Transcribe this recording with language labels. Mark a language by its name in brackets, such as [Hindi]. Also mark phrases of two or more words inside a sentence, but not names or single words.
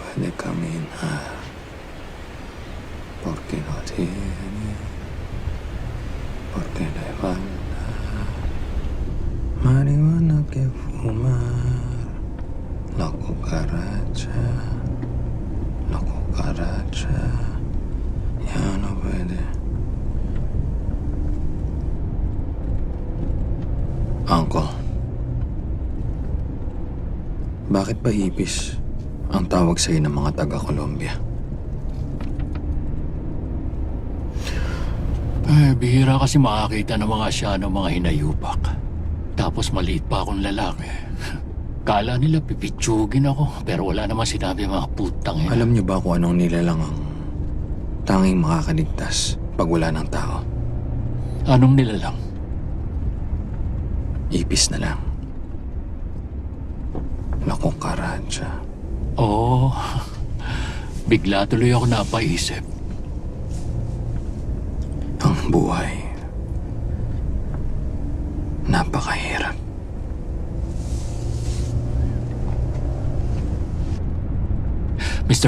[Spanish] puede caminar, porque no tiene por qué le falta marihuana que fumar. La cucaracha ya no puede. [Filipino] Uncle, bakit ba hipis ang tawag sa'yo ng mga taga-Colombia? Bihira kasi makakita ng mga Asyano mga hinayupak. Tapos maliit pa akong lalaki. Kala nila pipitsugin ako, pero wala naman sinabi mga putang ina. Alam niyo ba kung anong nilalang ang tanging makakaligtas pag wala ng tao? Anong nilalang? Ipis na lang. [Spanish] La cucaracha. [Filipino] Oo. Bigla tuloy ako napaisip. Ang buhay napakahirap. Mr.